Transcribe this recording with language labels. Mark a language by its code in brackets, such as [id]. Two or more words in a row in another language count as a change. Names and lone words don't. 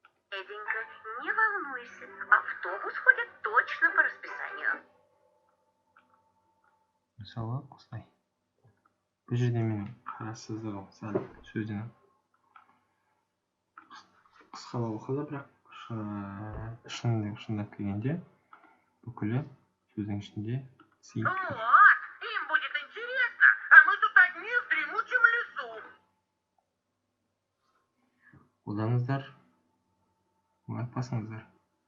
[ru] Эденька, не волнуйся, автобус ходит точно по расписанию. [kk] Мысалы, осылай. Бұл жерде менің қарасыздығым сәл сөздің қысқалау оқылды, бірақ шындап келгенде бүкілі сөздің ішінде сыйып тұр. [ru] Вот, им будет интересно, а мы тут одни в дремучем лесу. [kk] Қолдаңыздар, ұнатпасыңыздар.